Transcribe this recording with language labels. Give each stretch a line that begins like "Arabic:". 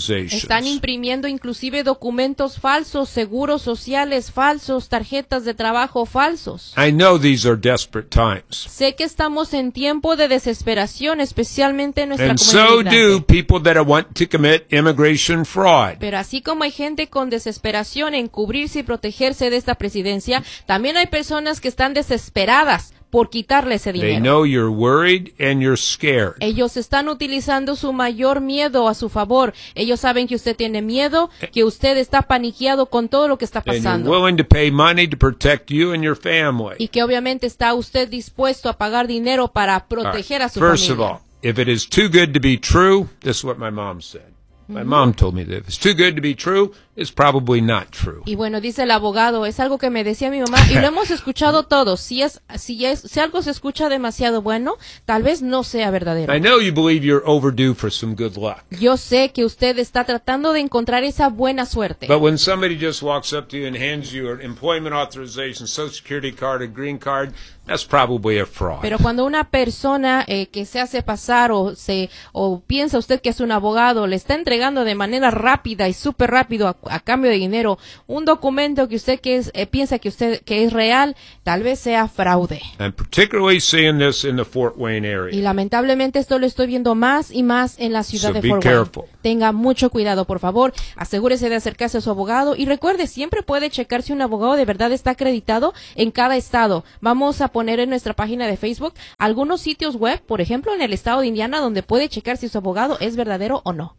Spanish: Están imprimiendo inclusive documentos falsos, seguros sociales falsos, tarjetas de trabajo falsos.
English: I know these are desperate times.
Spanish: Sé que estamos en tiempo de desesperación, especialmente en nuestra
English: and
Spanish: comunidad.
English: So do people that want to commit immigration fraud.
Spanish: Pero así como hay gente con desesperación en cubrirse y protegerse de esta presidencia, también hay personas que están desesperadas por quitarle ese dinero.
English: They know you're worried and you're scared.
Spanish: Ellos están utilizando su mayor miedo a su favor. Ellos saben que usted tiene miedo, que usted está paniqueado con todo lo que está pasando.
English: And you're willing to pay money to protect you and your family.
Spanish: Y que obviamente está usted dispuesto a pagar dinero para proteger a su
English: first
Spanish: familia.
English: First of all, if it is too good to be true, this is what my mom said. My mom told me that if it's too good to be true, it's probably not true.
Spanish: Y bueno, dice el abogado, es algo que me decía mi mamá, y lo hemos escuchado todos. Si algo se escucha demasiado bueno, tal vez no sea verdadero.
English: I know you believe you're overdue for some good luck.
Spanish: Yo sé que usted está tratando de encontrar esa buena suerte.
English: But when somebody just walks up to you and hands you an employment authorization, social security card, a green card, that's probably a fraud.
Spanish: Pero cuando una persona que se hace pasar o piensa usted que es un abogado, le está entregando de manera rápida y súper rápido a cambio de dinero un documento que usted piensa que usted que es real, tal vez sea fraude.
English: I'm particularly seeing this in the Fort Wayne area.
Spanish: Y lamentablemente esto lo estoy viendo más y más en la ciudad de Fort
English: careful.
Spanish: Wayne. Tenga mucho cuidado, por favor. Asegúrese de acercarse a su abogado y recuerde, siempre puede checar si un abogado de verdad está acreditado en cada estado. Vamos a poner en nuestra página de Facebook algunos sitios web, por ejemplo, en el estado de Indiana, donde puede checar si su abogado es verdadero o no.